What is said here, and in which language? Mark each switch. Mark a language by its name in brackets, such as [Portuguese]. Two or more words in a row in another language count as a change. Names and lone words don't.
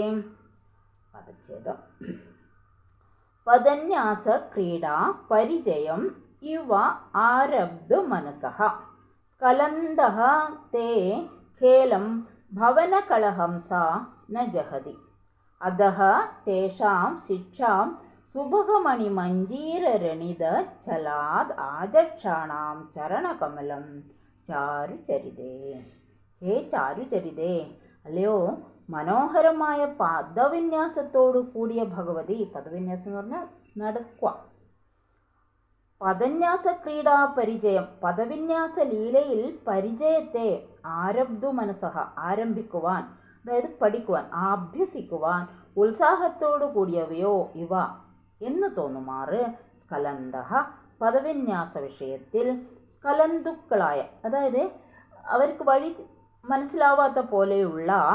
[Sanskrit] पदन्यास क्रीडा परिजयम् इव आरब्धु मनसः स्खलन्दः ते खेलं भवनकलहंसा न जहति अधः तेषां शिक्षां सुभगमणिमञ्जीररणिद चलाद् आजक्षाणां चरणकमलं चारुचरिते। हे चारुचरिते, [Malayalam] അല്ലയോ മനോഹരമായ പദവിന്യാസത്തോടു കൂടിയ ഭഗവതി. പദവിന്യാസം എന്ന് പറഞ്ഞാൽ നടക്കുക. [Sanskrit] പദന്യാസ ക്രീഡാ പരിചയം, [Malayalam] പദവിന്യാസ ലീലയിൽ പരിചയത്തെ [Sanskrit] ആരബ്ധു മനസ്സഹ [Malayalam] ആരംഭിക്കുവാൻ, അതായത് പഠിക്കുവാൻ, അഭ്യസിക്കുവാൻ ഉത്സാഹത്തോടു കൂടിയവയോ ഇവ എന്ന് തോന്നുമാറ് സ്ഖലന്തഃ പദവിന്യാസ വിഷയത്തിൽ സ്ഖലന്തുക്കളായ, അതായത് അവർക്ക് വഴി മനസ്സിലാവാത്ത പോലെയുള്ള